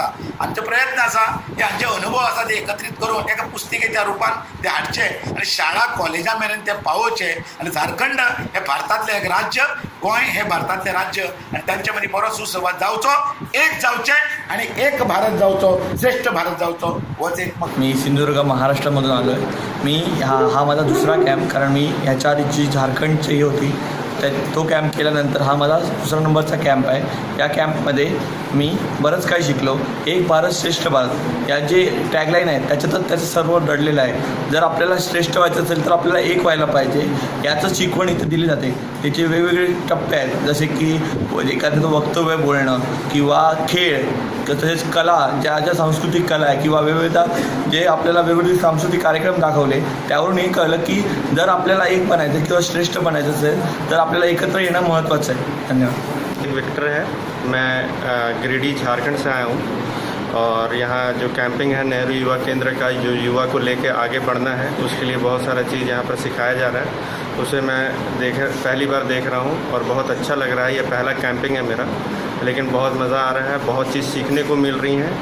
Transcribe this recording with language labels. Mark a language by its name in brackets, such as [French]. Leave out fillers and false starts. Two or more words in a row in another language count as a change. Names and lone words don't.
[Konkani] आमचे प्रयत्न आसा की हांचे अनुभव आसा ते एकत्रित करून एका पुस्तिकेच्या रूपान ते हाडचे आणि शाळा कॉलेजां मेरेन ते पावोवचे। आणि झारखंड हे भारतातले एक राज्य, गोंय हे भारतातले राज्य आणि त्यांच्या मध्ये बरो सुसंवाद जावचो, एक जावचे आणि एक भारत जावचो, श्रेष्ठ भारत जावचो। होच एक [Marathi] मी सिंधुदुर्ग महाराष्ट्रामधून आलो आहे। मी हा माझा दुसरा कॅम्प, कारण मी ह्याच्या आधीची झारखंडची होती तो कॅम्प केल्यानंतर हा माझा दुसरा नंबरचा कॅम्प आहे। या कॅम्पमध्ये मी बरंच काही शिकलो। एक भारत श्रेष्ठ भारत या जे टॅगलाईन आहे त्याच्यातच त्याचं सर्व दडलेलं आहे। जर आपल्याला श्रेष्ठ व्हायचं असेल तर आपल्याला एक व्हायला पाहिजे, याचं शिकवण इथे दिली जाते। त्याचे वेगवेगळे टप्पे आहेत, जसे की एखाद्याचं वक्तव्य बोलणं किंवा खेळ, तसेच कला, ज्या सांस्कृतिक कला आहे किंवा विविध जे आपल्याला वेगवेगळे सांस्कृतिक कार्यक्रम दाखवले, त्यावरून हे कळलं की जर आपल्याला एक बनायचं किंवा श्रेष्ठ बनायचं असेल तर आपल्याला एकत्र येणं महत्त्वाचं आहे। धन्यवाद। [Hindi] विक्टर है, मैं गिरिडीह झारखंड से आया हूँ और यहाँ जो कैंपिंग है नेहरू युवा केंद्र का, जो युवा को लेके आगे बढ़ना है उसके लिए बहुत सारा चीज़ यहाँ पर सिखाया जा रहा है। उसे मैं पहली बार देख रहा हूँ और बहुत अच्छा लग रहा है। ये पहला कैंपिंग है मेरा, लेकिन बहुत मज़ा आ रहा है, बहुत चीज़ सीखने को मिल रही हैं।